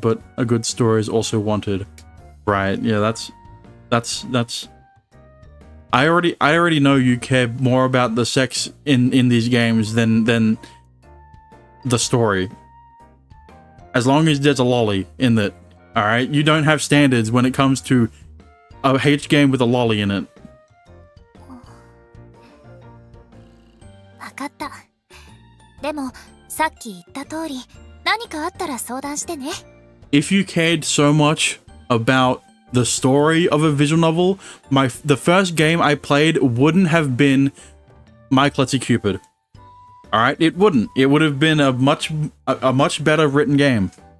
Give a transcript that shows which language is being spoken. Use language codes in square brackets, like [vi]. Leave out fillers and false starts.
[en] But a good story is also wanted. Right, yeah, that's I already know you care more about the sex in these games than the story. As long as there's a lolly in it, alright? You don't have standards when it comes to a H game with a lolly in it. [ja] わかった。でもさっき言った通り、何かあったら相談してね。 [en] If you cared so much about the story of a visual novel, the first game I played wouldn't have been My Klutzy Cupid. All right, it wouldn't. It would have been a much better written game.